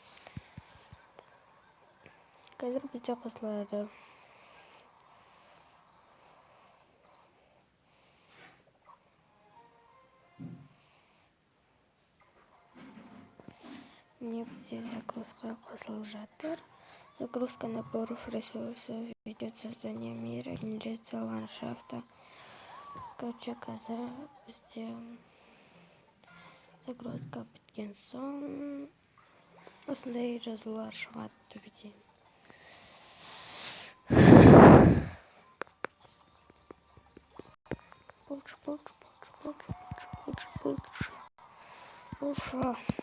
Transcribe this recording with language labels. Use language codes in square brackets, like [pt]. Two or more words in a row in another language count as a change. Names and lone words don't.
[kk] Қазір бізде қосылады. Мне бізде загрузка қосылып жатыр. [ru] Загрузка наборов ресурсов ведет создание мира, генерация ландшафта. [kk] Қазір бізде загрузка біткен соң осындай жазулар шығады төбеде. [ru] Больше.